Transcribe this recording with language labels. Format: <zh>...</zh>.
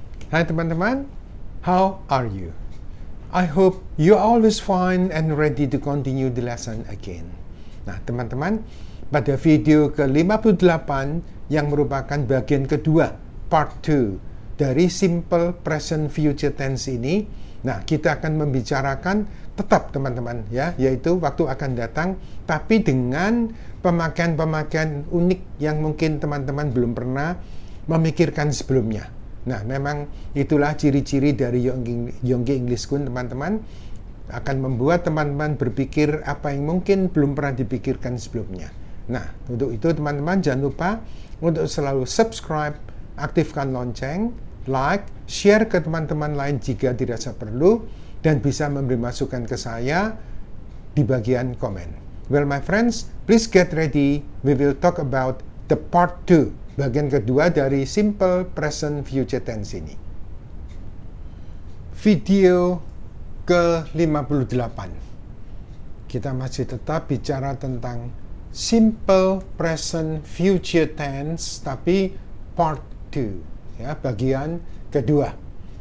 <id>Hai teman-teman,</id> <en>how are you? I hope you are always fine and ready to continue the lesson again.</en> <id>Nah teman-teman, pada video ke-58 yang merupakan bagian kedua, part 2 dari Simple Present Future Tense ini, nah kita akan membicarakan tetap teman-teman ya, yaitu waktu akan datang, tapi dengan pemakaian-pemakaian unik yang mungkin teman-teman belum pernah memikirkan sebelumnya. Nah, memang itulah ciri-ciri dari Yonggi English School, teman-teman. Akan membuat teman-teman berpikir apa yang mungkin belum pernah dipikirkan sebelumnya. Nah, untuk itu teman-teman jangan lupa untuk selalu subscribe, aktifkan lonceng, like, share ke teman-teman lain jika dirasa perlu, dan bisa memberi masukan ke saya di bagian komen.</id> <en>Well, my friends, please get ready. We will talk about the part 2.</en> <id>Bagian kedua dari Simple Present Future Tense ini. Video ke-58. Kita masih tetap bicara tentang Simple Present Future Tense, tapi part 2, ya, bagian kedua.</id>